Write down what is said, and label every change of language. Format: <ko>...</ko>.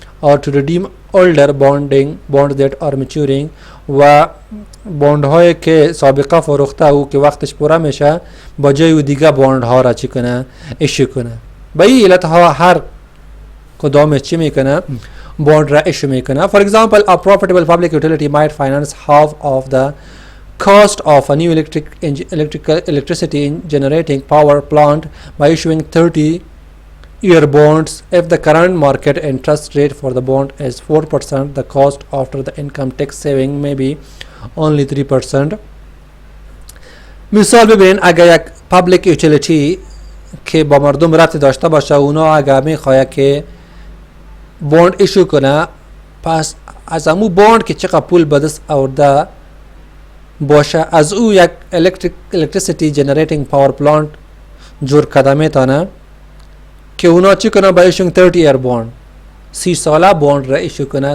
<en>or to redeem older bonds that are maturing</en> <fa>و بوند هایی که سابقه فروخته او که وقتش پوره میشه با جای او دیگه بوند ها را چی کنه؟ ایشو کنه. به این علت ها هر کدامش چی میکنه؟ بوند را ایشو میکنه.</fa> <en>For example, a profitable public utility might finance half of the cost of a new electricity generating power plant by issuing 30-year bonds. If the current market interest rate for the bond is 4%, the cost after the income tax saving may be only 3%.</en> <fa>مثال ببین، اگر یک پابلیک یوتیلیتی که با مردم ربط داشته باشه اونا اگر میخواه که بوند ایشو کنه، پس از امو بوند که چقدر پول به دست آورده باشه از او یک</fa> <en>electricity generating power plant</en> <fa>جور کرده میتونه که اونا چی کنه؟ با ایشون</fa> <en>30 year bond</en> <fa>30 ساله بوند را ایشو کنه.</fa>